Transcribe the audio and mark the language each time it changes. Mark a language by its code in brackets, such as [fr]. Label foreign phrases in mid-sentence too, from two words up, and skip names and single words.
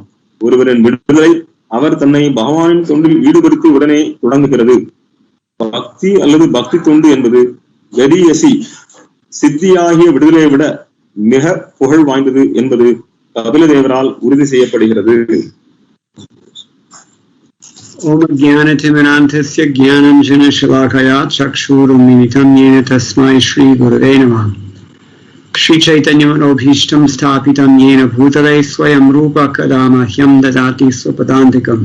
[ta] ஒருவரின் விடுதலை அவர் தன்னை பகவானின் தொண்டில் ஈடுபடுத்தி உடனே தொடங்குகிறது. பக்தி அல்லது பக்தி தொண்டு என்பது கரியசி சித்தியாகிய விடுதலையை விட மிக புகழ் வாய்ந்தது என்பது கபில தேவரால் உறுதி செய்யப்படுகிறது. [sa] ॐ ज्ञानतिमिरान्धस्य ज्ञानाञ्जन शलाकया चक्षुरुन्मीलितं येन तस्मै श्री गुरवे नमः. श्री चैतन्य मनोऽभीष्टं स्थापितं येन भूतले स्वयं रूप कदामह्यं ददाति स्वपदान्तिकम्.